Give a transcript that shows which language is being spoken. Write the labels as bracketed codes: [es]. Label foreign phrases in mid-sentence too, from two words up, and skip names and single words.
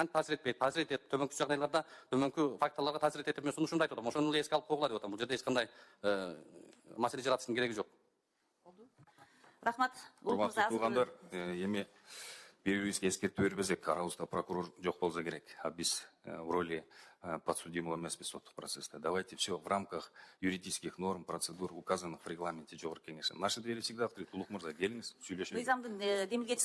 [ky] Кантип таасир этпейт? Таасир этет. Төмөнкү жагдайларда, төмөнкү факторлорго таасир этет деп мен сунушумду айтып атам. Ошону эле эске алып койгула деп атам. Бул жерде эч кандай маселе жаратыштын кереги жок. Рахмат. Урматтуу туугандар, эми бири-бирибизге эскертүү бербесек, арабызда прокурор жок болсо керек. А биз [ru] в роли подсудимого [ky] эмеспиз соттук процесста. [ru] Давайте все в рамках юридических норм, процедур, указанных в регламенте [ky] жогорку кеңеши. [ru] Наши двери всегда открыты. [ky] Улук мырза, келиңиз, сүйлөшөлү. Мыйзамдын демилгечи